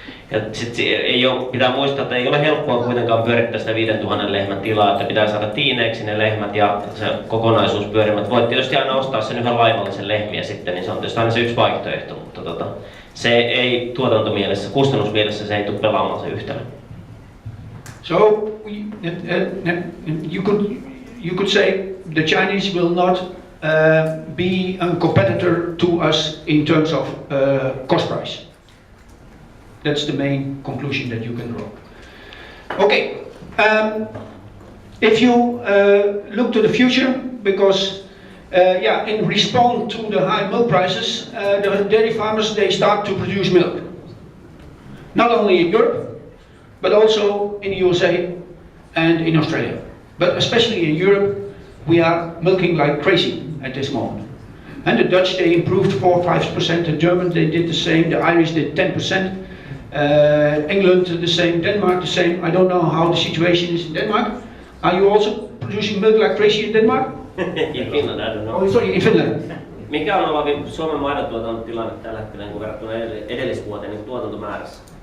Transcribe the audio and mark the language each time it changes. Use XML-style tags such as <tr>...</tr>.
<fi>Ja sitten pitää muistaa, että ei ole helppoa kuitenkaan pyörittää sitä 5000 lehmän tilaa, että pitää saada tiineeksi ne lehmät ja se kokonaisuus pyörimään. Voit tietysti aina ostaa sen yhden laivallisen lehmiä sitten, niin se on tietysti aina se yksi vaihtoehto, mutta se ei tuotantomielessä, kustannusmielessä se ei tule pelaamaan se yhtälö.</fi> <en>So you could say the Chinese will not be a competitor to us in terms of cost price. That's the main conclusion that you can draw. Okay, if you look to the future, because in response to the high milk prices, the dairy farmers, they start to produce milk. Not only in Europe, but also in the USA and in Australia. But especially in Europe, we are milking like crazy at this moment. And the Dutch, they improved 4-5%, the Germans, they did the same, the Irish did 10%. England the same, Denmark the same. I don't know how the situation is in Denmark. Are you also producing milk like crazy in Denmark? In Finland, I don't know. Oh, sorry, in Finland.</en> <fi>Mikä on ollut Suomen maidontuotannon tilanne tällä hetkellä niin verrattuna edellisvuoteen niin tuotantomäärässä?</fi>